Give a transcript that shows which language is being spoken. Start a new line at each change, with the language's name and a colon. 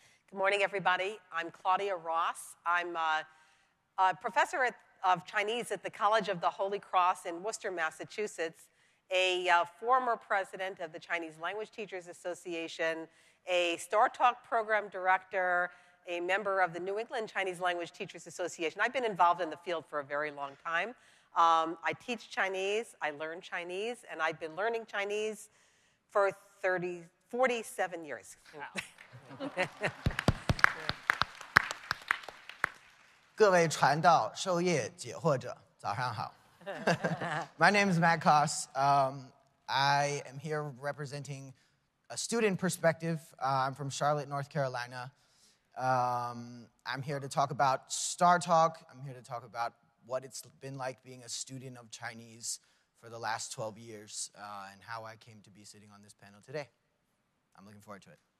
English: Good morning, everybody. I'm Claudia Ross. I'm a professor of Chinese at the College of the Holy Cross in Worcester, Massachusetts, a former president of the Chinese Language Teachers Association, a Star Talk program director, a member of the New England Chinese Language Teachers Association. I've been involved in the field for a very long time. I teach Chinese, I learn Chinese, and I've been learning Chinese for 47 years. Wow.
Chinese: 各位传道、授业解惑者，早上好。
English: My name is Matt Coss. I am here representing a student perspective. I'm from Charlotte, North Carolina. I'm here to talk about Star Talk. I'm here to talk about what it's been like being a student of Chinese for the last 12 years and how I came to be sitting on this panel today. I'm looking forward to it.